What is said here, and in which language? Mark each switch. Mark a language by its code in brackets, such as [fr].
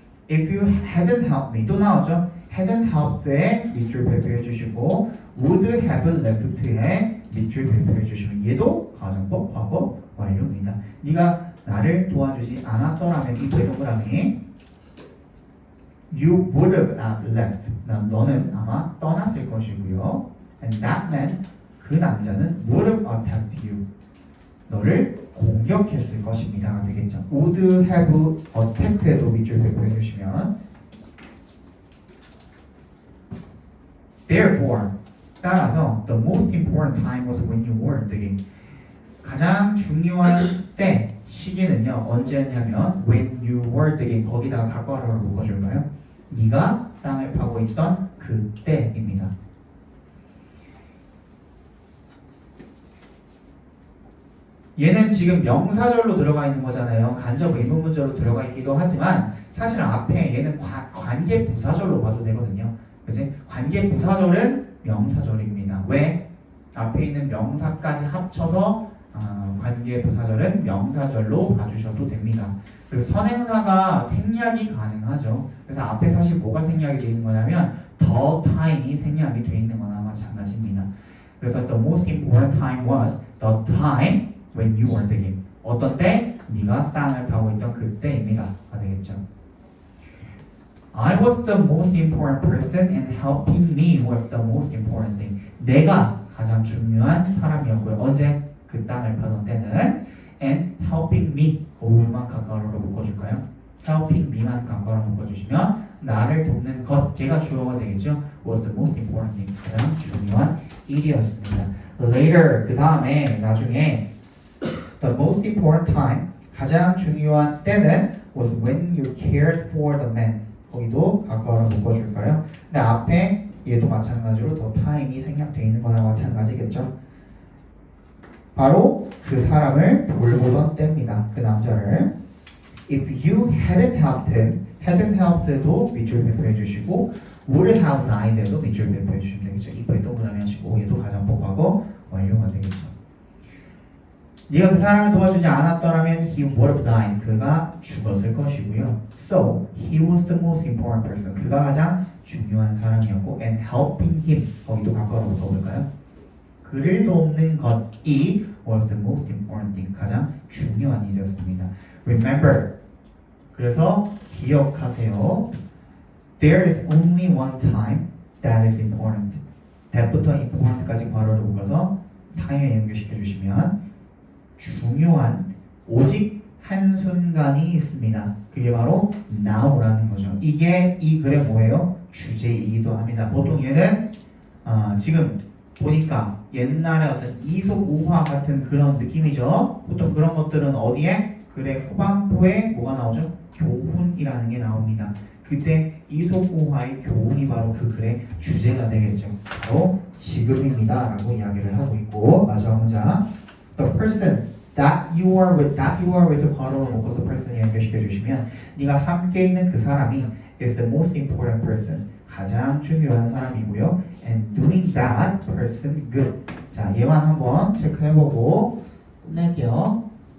[en] If you hadn't helped me. [ko] 또 나오죠? hadn't helped에 밑줄 발표해 주시고 would have left에 밑줄 발표해 주시면 얘도 가정법 과거 완료입니다. 네가 나를 도와주지 않았더라면 이 동그라미 [en] You would have left. [ko] 너는 아마 떠났을 것이고요. [en] And that man, [ko] 그 남자는 [en] would have attacked you. [ko] 너를 공격했을 것입니다가 되겠죠. [en] Would have attacked에도 [ko] 밑줄 배포해 주시면 [en] Therefore, [ko] 따라서 [en] the most important time was when you were digging. [ko] 가장 중요한 때 시기는요 언제였냐면 [en] when you were digging [ko] 거기다가 각과를 묶어줄까요? 네가 땅을 파고 있던 그때입니다. 얘는 지금 명사절로 들어가 있는 거잖아요. 간접 의문문절로 들어가 있기도 하지만 사실 앞에 얘는 관계 부사절로 봐도 되거든요. 그치? 관계 부사절은 명사절입니다. 왜? 앞에 있는 명사까지 합쳐서 관계 부사절은 명사절로 봐주셔도 됩니다. 그래서 선행사가 생략이 가능하죠. 그래서 앞에 사실 뭐가 생략이 되어 있는 거냐면 the time이 생략이 되어 있는 거나 마찬가지입니다. 그래서 [en] the most important time was the time when you were digging. [ko] 어떤 때? 네가 땅을 파고 있던 그때입니다. 가 되겠죠. [en] I was the most important person and helping me was the most important thing. [ko] 내가 가장 중요한 사람이었고요. 언제? 그 땅을 파던 때는 [en] and helping me [ko] who만 가까워로 묶어줄까요? helping me만 가까워로 묶어주시면 나를 돕는 것, 제가 주어가 되겠죠. [en] was the most important thing. [ko] 가장 중요한 일이었습니다. [en] Later, [ko] 그 다음에 나중에 [en] the most important time, [ko] 가장 중요한 때는 [en] was when you cared for the man. [ko] 거기도 가까워로 묶어줄까요? 근데 앞에 얘도 마찬가지로 더 타임이 생략되어 있는 거나 마찬가지겠죠. 바로 그 사람을 돌보던 때입니다. 그 남자를. [en] If you hadn't helped him, hadn't helped도 [ko] 밑줄 배포해 주시고 [en] would have died도 [ko] 밑줄 배포해 주시면 되겠죠. if에 동그라미 하시고 얘도 가정법하고 완료가 되겠죠. 네가 그 사람을 도와주지 않았더라면 [en] he would have died. [ko] 그가 죽었을 것이고요. [en] So he was the most important person. [ko] 그가 가장 중요한 사람이었고 [en] and helping him. [ko] 거기도 가까워 붙어볼까요? 그를 돕는 것이 [en] was the most important thing. [ko] 가장 중요한 일이었습니다. [en] Remember. [ko] 그래서 기억하세요. [en] There is only one time that is important. [ko] that부터 important까지 괄호를 묶어서 time에 연결시켜 주시면 중요한 오직 한순간이 있습니다. 그게 바로 now라는 거죠. 이게 이 글의 뭐예요? 주제이기도 합니다. 보통 얘는 지금 보니까 옛날에 어떤 이솝우화 같은 그런 느낌이죠. 보통 그런 것들은 어디에? 글의 후반부에 뭐가 나오죠? 교훈이라는 게 나옵니다. 그때 이솝우화의 교훈이 바로 그 글의 주제가 되겠죠. 바로 지금입니다 라고 이야기를 하고 있고 마지막 문장 [en] The person that you are with, [ko] that you are with 괄호로 묶어서 person을 연결시켜 주시면 네가 함께 있는 그 사람이 [en] is the most important person. [ko] 가장 중요한 사람이고요. [en] And doing that person good. [ko] 자, 얘만 한번 체크해보고 끝낼게요.